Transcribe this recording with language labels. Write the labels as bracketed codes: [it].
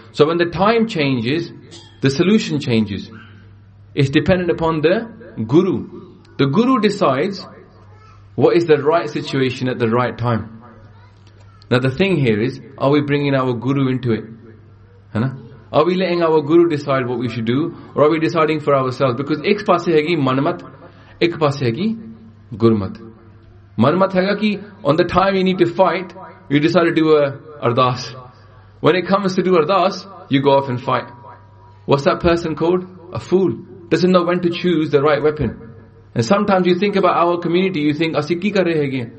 [en] So when the time changes, the solution changes. It's dependent upon the Guru. The Guru decides what is the right situation at the right time. Now the thing here is, are we bringing our Guru into it? Are we letting our Guru decide what we should do? Or are we deciding for ourselves? [pa] Because ਏਕ ਪਾਸੇ ਹੈ ਕਿ ਮਨਮਤ, ਏਕ ਪਾਸੇ ਹੈ ਕਿ ਗੁਰਮਤ. ਮਨਮਤ ਹੈ ਕਿ [en] on the time you need to fight, you decide to do a ardas. When it comes to do ardas, you go off and fight. What's that person called? A fool. Doesn't know when to choose the right weapon. And sometimes you think about our community, you think, [pa] ਅਸੀ ਕੀ ਕਰ ਰਹੇ ਹੈ ਕਿ?